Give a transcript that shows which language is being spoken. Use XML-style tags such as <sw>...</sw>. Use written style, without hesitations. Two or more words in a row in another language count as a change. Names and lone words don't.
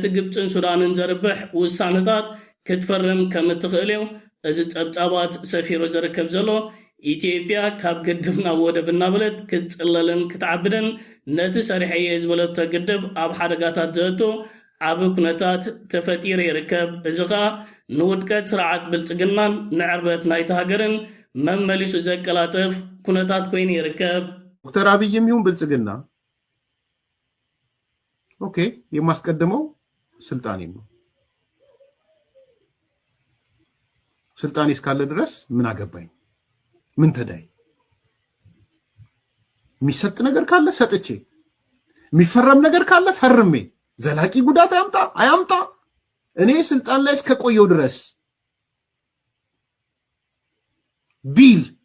<ti>ግብፅን ሱዳንን ዘርብሕ ውሳነታት ክትፈርም ከም እትኽእል እዩ እዚ ፀብፃባት ሰፊሩ ዝርከብ ዘሎ ኢትዮጵያ ካብ ግድብ ናብ ወደብ እናበለት ክትፅለልን ክትዓብድን ነቲ ሰሪሐየ ዝበለቶ ግድብ ኣብ ሓደጋታት ዘእቱ ዓብ ኩነታት ተፈጢሩ ይርከብ እዚ ኸኣ ንውድቀት ስርዓት ብልፅግናን ንዕርበት ናይቲ ሃገርን መመሊሱ ዘቀላጥፍ ኩነታት ኮይኑ ይርከብ</ti> <am>ዶክተር አብይም ይሁን ብልጽግና ኦኬ የማስቀድመው ስልጣኔ ነው ስልጣኔ እስካለ ድረስ ምን አገባኝ ምን ተዳይ የሚሰጥ ነገር ካለ ሰጥቼ የሚፈረም ነገር ካለ ፈርሜ ዘላቂ ጉዳት አያምጣ እኔ ስልጣን ላይ እስከቆየው ድረስ ቢል</am>